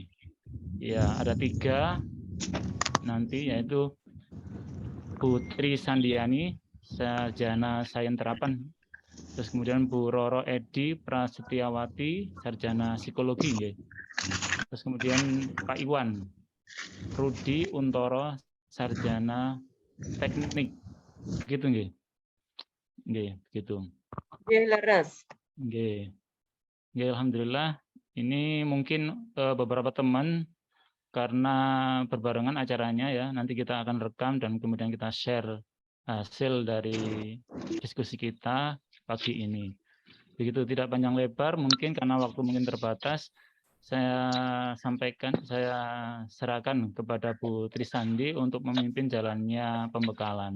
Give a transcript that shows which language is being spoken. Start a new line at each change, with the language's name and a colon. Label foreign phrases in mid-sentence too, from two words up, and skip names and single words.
Indonesian: Ya ada 3 nanti yaitu Putri Sandiani, sarjana sains terapan. Terus kemudian Bu Roro Edi Prasetyawati, sarjana psikologi. Ya. Terus kemudian Pak Iwan Rudi Untoro, sarjana teknik. Gitu nggih. Nggih, gitu.
Javanese: Nggih, leres.
Indonesian: Nggih. Nggih, alhamdulillah ini mungkin beberapa teman karena berbarengan acaranya ya, nanti kita akan rekam dan kemudian kita share hasil dari diskusi kita pagi ini. Begitu, tidak panjang lebar, mungkin karena waktu mungkin terbatas, saya serahkan kepada Bu Trisandi untuk memimpin jalannya pembekalan.